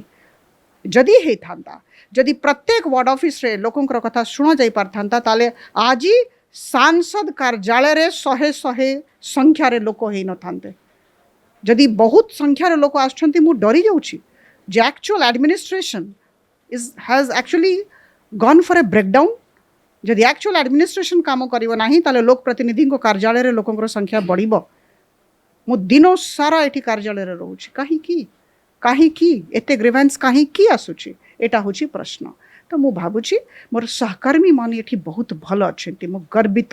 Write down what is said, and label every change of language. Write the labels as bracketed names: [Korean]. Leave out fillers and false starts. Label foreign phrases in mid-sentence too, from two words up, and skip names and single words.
[Odia] ଯଦି ହେଉଥାନ୍ତା, ଯଦି ପ୍ରତ୍ୟେକ [English] ward office [Odia] ରେ ଲୋକଙ୍କର କଥା ଶୁଣା ଯାଇ ପାରନ୍ତା ତାହେଲେ ଆଜି ସାଂସଦ କାର୍ଯ୍ୟାଳୟ ରେ ଶହ ଶହ ସଂଖ୍ୟା ରେ ଲୋକ ହୁଅନ୍ତେ ନାହିଁ। ଯଦି ବହୁତ ସଂଖ୍ୟା ରେ ଲୋକ ଅଛନ୍ତି ମୁଁ ଡରି ଯାଉଛି ଯେ [English] actual administration has actually gone for a breakdown. [Odia] ଯଦି [English] actual administration [Odia] କାମ କରିବ ନାହିଁ ତାହେଲେ ଲୋକ ପ୍ରତିନିଧି ଙ୍କ କାର୍ଯ୍ୟାଳୟ ରେ ଲୋକଙ୍କର ସଂଖ୍ୟା ବଢ଼ିବ। ମୁଁ ଦିନ ସାରା ଏଠି କାର୍ଯ୍ୟାଳୟ ରେ ରହୁଛି, କାହିଁକି ଏତେ ଗ୍ରୀଭାନ୍ସ କାହିଁକି ଆସୁଛି, ଏଇଟା ହେଉଛି ପ୍ରଶ୍ନ। ତ ମୁଁ ଭାବୁଛି ମୋର ସହକର୍ମୀ ମାନେ ଏଠି ବହୁତ ଭଲ ଅଛନ୍ତି, ମୁଁ ଗର୍ବିତ।